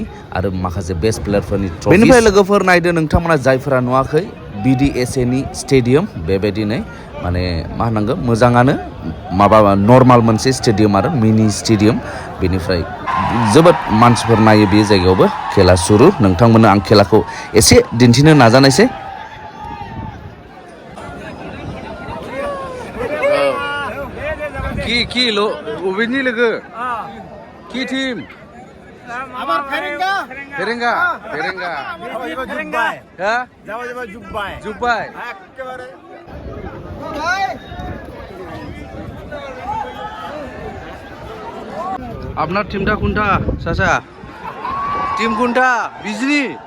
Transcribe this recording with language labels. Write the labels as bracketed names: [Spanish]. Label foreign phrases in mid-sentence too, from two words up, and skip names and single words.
[Bodo] आरो माखासे बेस्ट प्लेयारफोरनि ट्रफि बेनिफ्राय लोगोफोर नायदो नोंथांमोना जायफोरा नुवाखै BDSA नि स्टेडियाम बेबायदिनो माने मा होनांगौ मोजाङानो माबा नर्माल मोनसे स्टेडियाम आरो [English] mini stadium [Bodo] बेनिफ्राय जोबोद मानसिफोर नायो बे जायगायावबो खेला सुरु नोंथांमोननो आं खेलाखौ एसे दिन्थिनो नाजानायसै कि अबेनि लोगो कि टीम [Bangla] আমার ফেরেঙ্গা फेरेंगा হ্যাঁ জুব্বাই একেবারে আপনার টিমটা কোনটা চাচা টিম কোনটা বিজনি